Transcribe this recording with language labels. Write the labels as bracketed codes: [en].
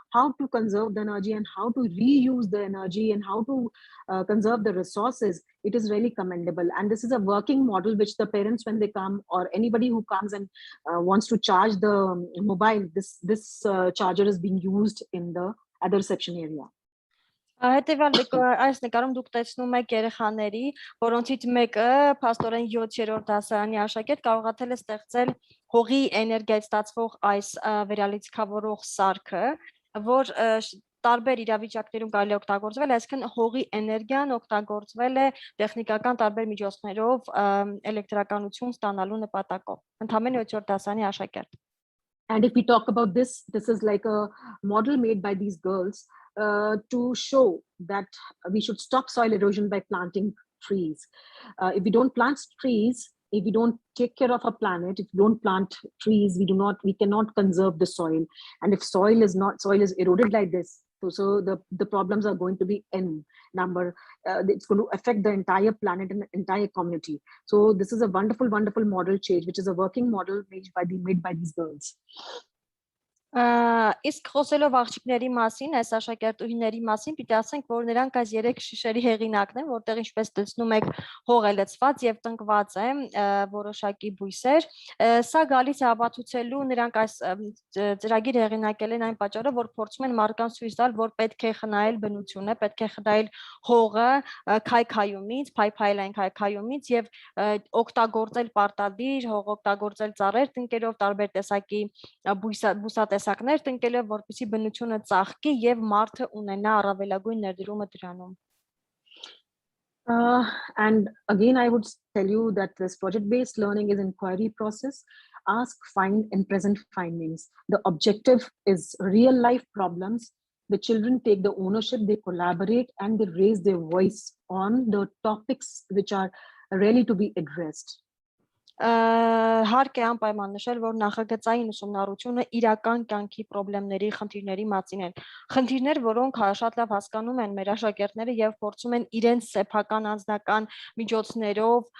[en] how to conserve the energy and how to reuse the energy and how to conserve the resources, it is really commendable. And this is a working model which the parents, when they come, or anybody who comes and wants to charge the mobile, this charger is being used in the other reception area. [hy] Հետևյալ այս նկարում դուք տեսնում եք երեխաների, որոնցից մեկը փաստորեն 7-րդ դասարանի աշակերտ կարողացել է ստեղծել հողի էներգիայից ստացվող այս վերալիցքավորող սարքը, որ տարբեր իրավիճակներում կարելի է օգտագործվել, այսինքն հողի էներգիան օգտագործվել է տեխնիկական տարբեր միջոցներով էլեկտրականություն ստանալու նպատակով։ Ընդամենը 7-րդ դասարանի աշակերտ։ [en] And if we talk about this is like a model made by these girls to show that we should stop soil erosion by planting trees. If we don't plant trees, if we don't take care of our planet, if we don't plant trees, we cannot conserve the soil. And if soil is eroded like this, so the problems are going to be n number. It's going to affect the entire planet and the entire community. So this is a wonderful, wonderful model change, which is a working model made by these girls. [hy] Իսկ խոսելով աղջիկների մասին, այս աշակերտուհիների մասին, պիտի ասենք, որ նրանք այս 3 շիշերի հեղինակն են, որտեղ ինչպես տեսնում եք, հող է լցված եւ տնկված է որոշակի բույսեր։ Սա գալիս է ապացուցելու, նրանք այս ծրագիր հեղինակել են այն պատճառով, որ փորձում են մարդկանց ցույց տալ, որ պետք է խնայել բնությունը, պետք է խնայել հողը քայքայումից, փայփայել այն քայքայումից եւ օգտագործել պարտադիր հող, օգտագործել ծառեր տնկելով, տարբեր տեսակի բուսատեսակներ տնկելով, որպեսզի բնությունը ծաղկի եւ մարդը ունենա առավելագույն ներդրումը դրանում։ [en] And again, I would tell you that this project-based learning is an inquiry process. Ask, find, and present findings. The objective is real-life problems. The children take the ownership, they collaborate, and they raise their voice on the topics which are really to be addressed. [hy] Հարկ է անպայման նշել, որ նախագծային ուսումնառությունը իրական կյանքի խնդիրների խնդիրների մասին են։ Խնդիրներ, որոնք շատ լավ հասկանում են մեր աշակերտները եւ փորձում են իրենց սեփական անձնական միջոցներով